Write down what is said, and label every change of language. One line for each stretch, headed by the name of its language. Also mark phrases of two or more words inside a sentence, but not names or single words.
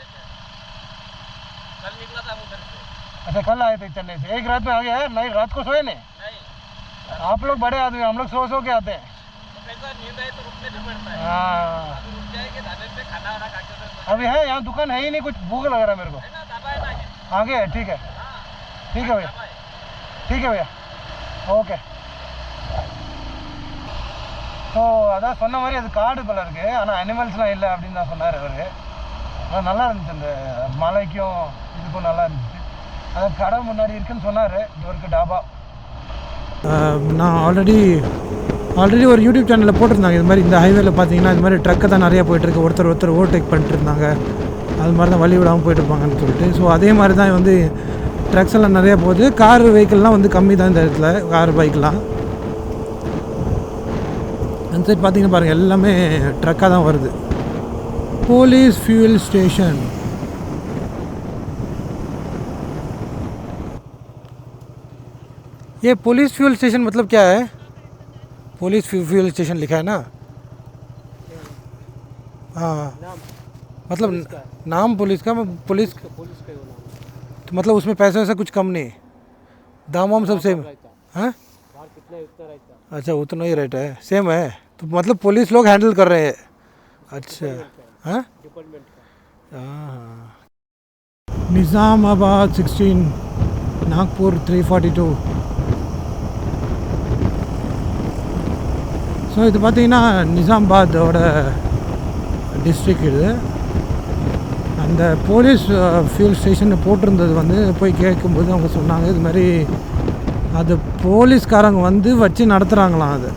Hindi: कल निकला था उधर से. अच्छा, कल आए थे चेन्नई से. एक रात में आ गया है? नहीं, रात को सोए नहीं? आप लोग बड़े आदमी, हम लोग सो के आते हैं. तो नींद आए तो रुकने नहीं पड़ता है. हाँ, रुक जाएंगे ढाबे पे, खाना वाना खा के. अभी है यहाँ दुकान है ही नहीं, कुछ भूख लग रहा है मेरे को. आगे है, ठीक है. ठीक है भैया, ठीक है भैया,
Tamil: ஓகே. ஸோ அதான் சொன்ன மாதிரி அது காடு போல இருக்குது, ஆனால் அனிமல்ஸ்லாம் இல்லை அப்படின்னு தான் சொன்னார் அவர். ஆனால் நல்லா இருந்துச்சு, அந்த மலைக்கும் இதுக்கும் நல்லா இருந்துச்சு. அதான் கடை முன்னாடி இருக்குன்னு சொன்னார். இவருக்கு டாபா. நான்
English: already already
Tamil: ஒரு யூடியூப் சேனலில் போட்டிருந்தாங்க இது மாதிரி இந்த ஹைவேல பார்த்தீங்கன்னா இது மாதிரி ட்ரக்கை தான் நிறையா போயிட்டுருக்கு, ஒருத்தர் ஓவர்டேக் பண்ணிட்டு இருந்தாங்க, அது மாதிரி தான் வழி விடாமல் போயிட்டுருப்பாங்கன்னு சொல்லிட்டு. ஸோ அதே மாதிரி தான் வந்து ட்ரக்ஸ் எல்லாம் நிறையா போகுது.
English: car vehicles
Tamil: வந்து கம்மி தான் இந்த இடத்துல,
English: car bikes.
Tamil: அந்த சைட் பார்த்தீங்கன்னா பாருங்கள் எல்லாமே ட்ரக்காக தான் வருது.
English: police fuel station.
Hindi: ये
English: police fuel station
Hindi: मतलब क्या है?
English: police fuel station
Hindi: लिखा है ना? हाँ मतलब नाम पुलिस का पुलिस का तो मतलब उसमें पैसा वैसा कुछ कम नहीं, दाम वाम सब सेम? हाँ अच्छा उतना ही रेट है, सेम है तो मतलब पुलिस लोग हैंडल कर रहे हैं. अच्छा हाँ हाँ. निज़ामाबाद 16, नागपुर 342.
Tamil: ஸோ இது பார்த்திங்கன்னா நிசாமாபாதோட டிஸ்ட்ரிக். இது அந்த
English: police fuel station
Tamil: போட்டிருந்தது வந்து போய் கேட்கும்போது அவங்க சொன்னாங்க இது மாதிரி அது போலீஸ்காரங்க வந்து வச்சு நடத்துகிறாங்களாம் அது.